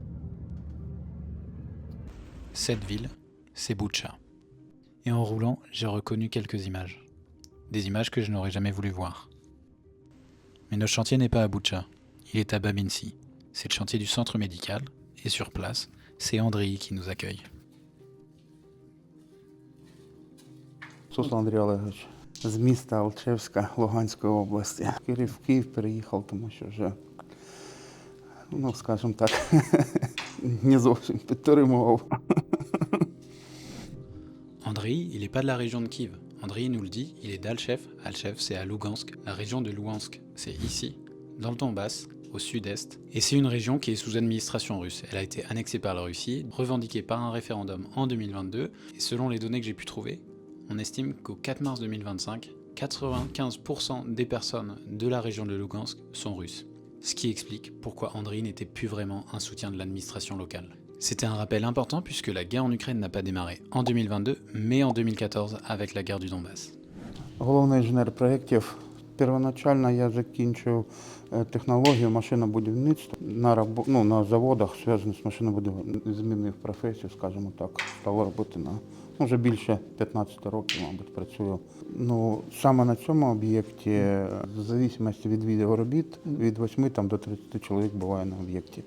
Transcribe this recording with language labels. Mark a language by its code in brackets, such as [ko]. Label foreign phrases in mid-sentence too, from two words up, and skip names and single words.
[fr] Cette ville, c'est Boutcha. Et en roulant, j'ai reconnu quelques images. Des images que je n'aurais jamais voulu voir. Mais notre chantier n'est pas à Boutcha, il est à Babinci. C'est le chantier du centre médical, et sur place, c'est Andrei qui nous accueille. [uk] Суслан Андрій Олегович з міста Алчевська Луганської області. В Київ переїхав, тому що вже, скажімо так, не зовсім підтримував. [fr] Andrei, il n'est pas de la région de Kiev. Andrei nous le dit, il est d'Alchev. Alchev, c'est à Lugansk. La région de Luhansk, c'est ici, dans le Donbass, au sud-est. Et c'est une région qui est sous administration russe. Elle a été annexée par la Russie, revendiquée par un référendum en 2022. Et selon les données que j'ai pu trouver, on estime qu'au 4 mars 2025, 95% des personnes de la région de Lugansk sont russes. Ce qui explique pourquoi Andrei n'était plus vraiment un soutien de l'administration locale. C'était un rappel important puisque la guerre en Ukraine n'a pas démarré en 2022, mais en 2014 avec la guerre du Donbass. [uk] Головний інженер проєктів. Первоначально я закінчив технологію машинобудівництва на заводах, зв'язаних з машинобудівництвом. Змінив професію, скажімо так, став робити вже більше 15 років, мабуть, працюю. Саме на цьому об'єкті, в залежності від виду робіт, від 8 до 30 чоловік буває на об'єкті.